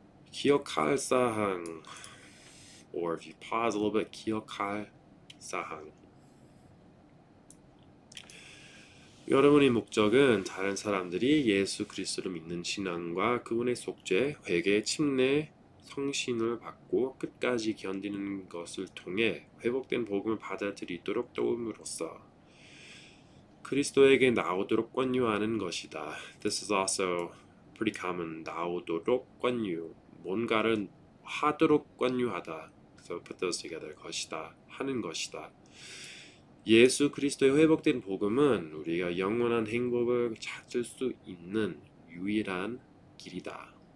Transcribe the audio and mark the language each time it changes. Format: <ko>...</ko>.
<ko>기억할 사항,</ko> <en>or if you pause a little bit, 기억할 사항.</en> <ko>여러분의 목적은 다른 사람들이 예수 그리스도를 믿는 신앙과 그분의 속죄, 회개, 침례, 성신을 받고 끝까지 견디는 것을 통해 회복된 복음을 받아들이도록 도움으로써 그리스도에게 나오도록 권유하는 것이다.</ko> <en>This is also pretty common.</en> <ko>나오도록 권유. 뭔가를 하도록 권유하다.</ko> <en>So put those together.</en> <ko>것이다. 하는 것이다. 예수 그리스도의 회복된 복음은 우리가 영원한 행복을 찾을 수 있는 유일한 길이다.</ko>